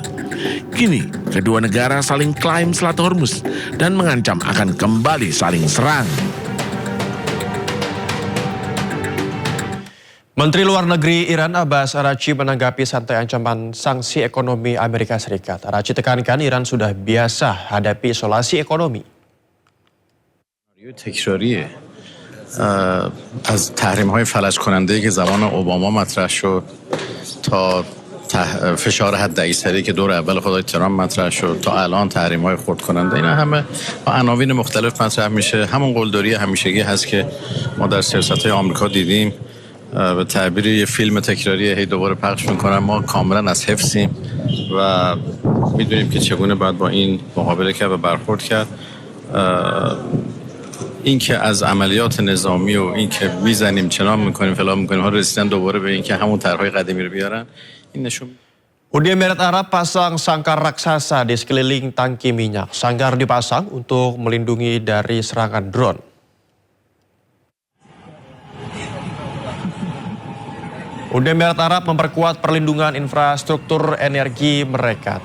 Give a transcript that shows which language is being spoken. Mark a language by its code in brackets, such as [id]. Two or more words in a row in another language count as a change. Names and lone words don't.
[id] Kini, kedua negara saling klaim Selat Hormuz dan mengancam akan kembali saling serang. Menteri Luar Negeri Iran Abbas Araghchi menanggapi santai ancaman sanksi ekonomi Amerika Serikat. Araghchi tekankan Iran sudah biasa hadapi isolasi ekonomi. [fa] تکراریه از تحریم‌های فلج کننده که زمان اوباما مطرح شد تا فشار حد اکثری که دور اول خدای ترامپ مطرح شد تا الان تحریم‌های خرد کننده اینا همه با عناوین مختلف مطرح میشه. همون قلدری همیشگی هست که ما در سیاست‌های آمریکا دیدیم. به تعبیر یه فیلم تکراریه هی دوباره پخش میکنن. ما کاملا از حفظیم و میدونیم که چگونه باید با این مقابله کرد و برخورد کرد. این که از عملیات نظامی و این که میزنیم چنان میکنیم فلان میکنیم ها رسیدن دوباره به این که همون طرحهای قدیمی رو بیارن این نشون. [id] Uni Emirat Arab pasang sangkar raksasa di sekeliling tangki minyak. Sangkar dipasang untuk melindungi dari serangan drone. Uni Emirat Arab memperkuat perlindungan infrastruktur energi mereka.